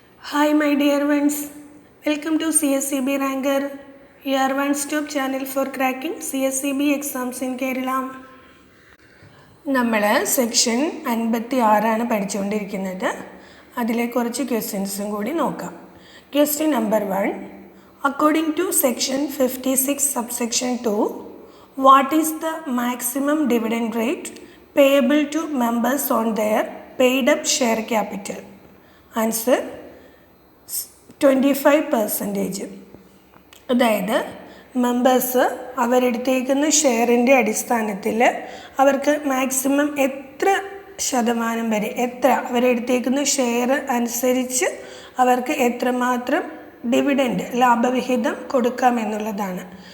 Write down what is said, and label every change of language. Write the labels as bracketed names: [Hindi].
[English] Hi my dear ones, welcome to CSCB Ranker, your one-stop channel for cracking CSCB exams in Kerala. [Malayalam] നമ്മൾ section 56 പഠിച്ചുകൊണ്ടിരിക്കുന്നത്. അതിലെ കുറച്ച് ക്വസ്റ്റ്യൻസും കൂടി നോക്കാം. [English] Question number 1. According to section 56 subsection 2, what is the maximum dividend rate payable to members on their paid up share capital? Answer 25%. [Malayalam] അതായത് members അവരെടുത്തേക്കുന്ന ഷെയറിൻ്റെ അടിസ്ഥാനത്തിൽ അവർക്ക് മാക്സിമം എത്ര ശതമാനം വരെ അവരെടുത്തേക്കുന്ന ഷെയർ അനുസരിച്ച് അവർക്ക് എത്രമാത്രം ഡിവിഡൻഡ് ലാഭവിഹിതം കൊടുക്കാമെന്നുള്ളതാണ്.